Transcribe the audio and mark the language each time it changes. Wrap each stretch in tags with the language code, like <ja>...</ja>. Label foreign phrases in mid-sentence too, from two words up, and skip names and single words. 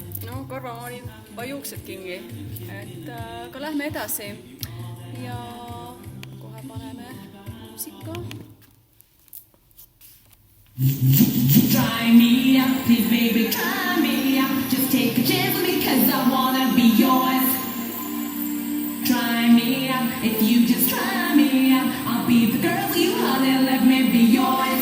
<et>no korra ma olin juba juuksed kingi, et aga lähme edasi ja kohe paneme muusika.</et> <en>Try me out, please baby, try me out. Just take a chance with me, cause I wanna be yours. Try me out, if you just try me out, I'll be the girl for you, honey, let me be yours.</en>